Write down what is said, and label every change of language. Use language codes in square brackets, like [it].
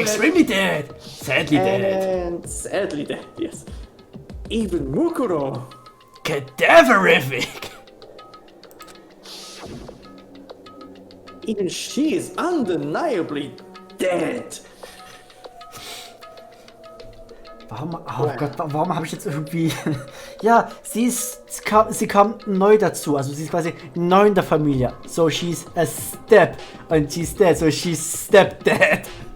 [en] Extremely dead. Sadly dead. And sadly dead, yes. Even Mukuro. Cadaverific. Even she is undeniably dead. [de] Warum, oh Gott, warum habe ich jetzt irgendwie... Ja, sie kam neu dazu, also sie ist quasi neu in der Familie. [en] So she's a step und she's dead, so she's step dead.